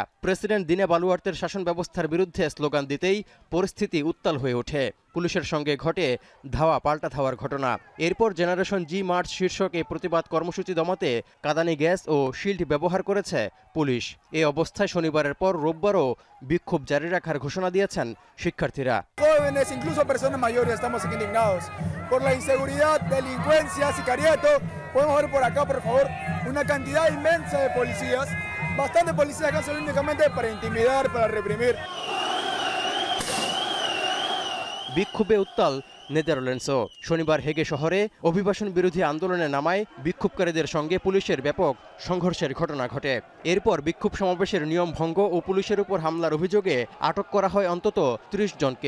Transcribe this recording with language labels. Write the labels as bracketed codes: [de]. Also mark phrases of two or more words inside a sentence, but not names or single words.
[bn] প্রেসিডেন্ট দিনে বালুয়ার্তের শাসন ব্যবস্থার বিরুদ্ধে স্লোগান দিতেই পরিস্থিতি উত্তাল হয়ে ওঠে। পুলিশের সঙ্গে ঘটে ধাওয়া পাল্টা ধাওয়ার ঘটনা। এরপর জেনারেশন জি মার্চ শীর্ষক এই প্রতিবাদ কর্মসূচি দমাতে কাঁদানি গ্যাস ও শিল্ড ব্যবহার করেছে পুলিশ। এই অবস্থায় শনিবারের পর রোববারও বিক্ষোভ জারি রাখার ঘোষণা দিয়েছেন শিক্ষার্থীরা। [es] Jóvenes, incluso personas mayores, estamos aquí indignados por la inseguridad, delincuencia, sicariato. Podemos ver por acá, por favor, una cantidad inmensa de policías, bastantes policías acá solo únicamente para intimidar, para reprimir. [bn] বিক্ষোভে উত্তাল নেদারল্যান্ডসও। শনিবার হেগে শহরে অভিবাসন বিরোধী আন্দোলনে নামায় বিক্ষোভকারীদের সঙ্গে পুলিশের ব্যাপক সংঘর্ষের ঘটনা ঘটে। এরপর বিক্ষোভ সমাবেশের নিয়ম ভঙ্গ ও পুলিশের উপর হামলার অভিযোগে আটক করা হয় অন্তত ৩০ জনকে।